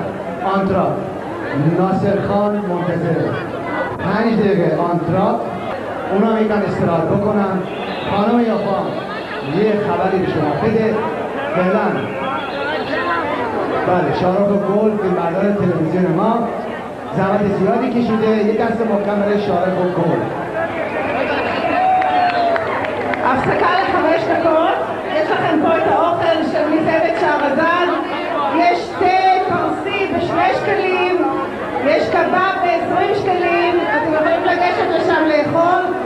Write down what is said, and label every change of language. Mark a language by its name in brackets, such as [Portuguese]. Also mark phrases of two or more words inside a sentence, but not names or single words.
[Persian] آنتراک ناصر خان منتظره 5 دقیقه آنتراک، اونا میگن استراحت بکنن. خانم یافان یه خبری به شما بده فعلا. بله شارخ گل فیلمبردار تلویزیون ما زحمت زیادی کشیده، یه دست محکم برای شارخ گل. [Hebrew] הפסקה ל5 דקות, יש לכם פה את האוכל של מסעדת שערזל, יש תה פרסי ב2 שקלים, יש קבב ב20 שקלים, אתם יכולים לגשת לשם לאכול.